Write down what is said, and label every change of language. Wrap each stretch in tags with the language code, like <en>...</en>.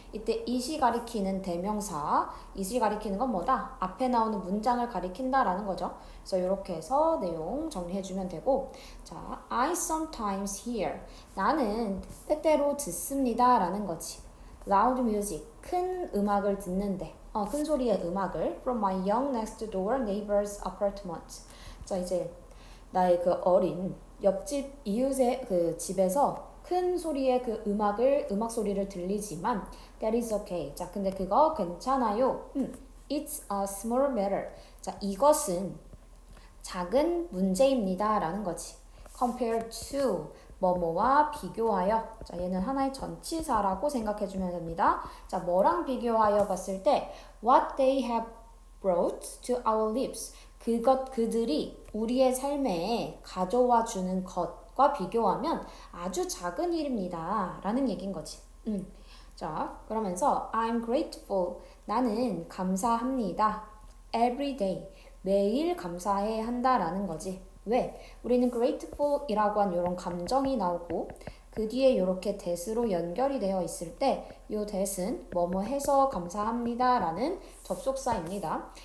<ko>이때 it이 가리키는 대명사, it이 가리키는 건 뭐다? 앞에 나오는 문장을 가리킨다 라는 거죠. 그래서 이렇게 해서 내용 정리해주면 되고, 자,</ko> <en>I sometimes hear.</en> <ko>나는 때때로 듣습니다. 라는 거지.</ko> <en>loud music.</en> <ko>큰 음악을 듣는데, 큰 소리의 음악을</ko> <en>from my young next door neighbor's apartment.</en> <ko>자, 이제 나의 그 어린 옆집 이웃의 그 집에서 큰 소리의 그 음악 소리를 들리지만</ko> <en>that is okay.</en> <ko>자, 근데 그거 괜찮아요.</ko> <en>It's a small matter.</en> <ko>자, 이것은 작은 문제입니다. 라는 거지.</ko> <en>Compared to</en> <ko>뭐뭐와 비교하여. 자, 얘는 하나의 전치사라고 생각해주면 됩니다. 자, 뭐랑 비교하여 봤을 때</ko> <en>what they have brought to our lives.</en> <ko>그들이 우리의 삶에 가져와 주는 것과 비교하면 아주 작은 일입니다. 라는 얘기인 거지. 자, 그러면서</ko> <en>I'm grateful.</en> <ko>나는 감사합니다.</ko> <en>Every day.</en> <ko>매일 감사해 한다라는 거지. 왜? 우리는 grateful 이라고 한 이런 감정이 나오고 그 뒤에 이렇게 that으로 연결이 되어 있을 때 이 that은 뭐뭐 해서 감사합니다 라는 접속사입니다.</ko>